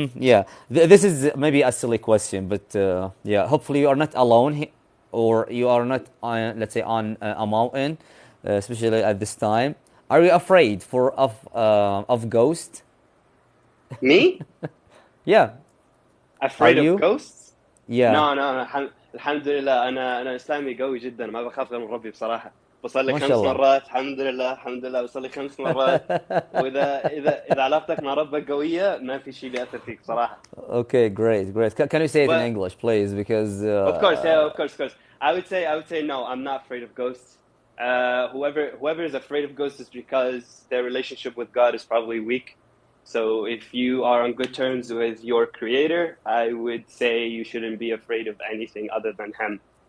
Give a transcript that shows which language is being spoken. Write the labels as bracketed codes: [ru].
[en] yeah, this is maybe a silly question, but yeah, hopefully you are not alone, or you are not on, let's say, on a mountain, especially at this time. Are you afraid of ghosts? Me? Yeah, are Afraid of you? ghosts? Yeah, No, no, [ar] الحمد لله انا اسلامي قوي جدا ما بخاف غير من ربي بصراحه بصلي ما شاء 5 مرات الحمد لله الحمد لله بصلي 5 مرات واذا علاقتك مع ربك قويه ما في شيء بيأثر فيك صراحه. [en] Okay, great. Can you say it in But English, please? Because of course, yeah, of course, of course. I would say no, I'm not afraid of ghosts. Whoever is afraid of ghosts is because their relationship with God is probably weak. So if you are on good terms with your creator, I would say you shouldn't be afraid of anything other than him.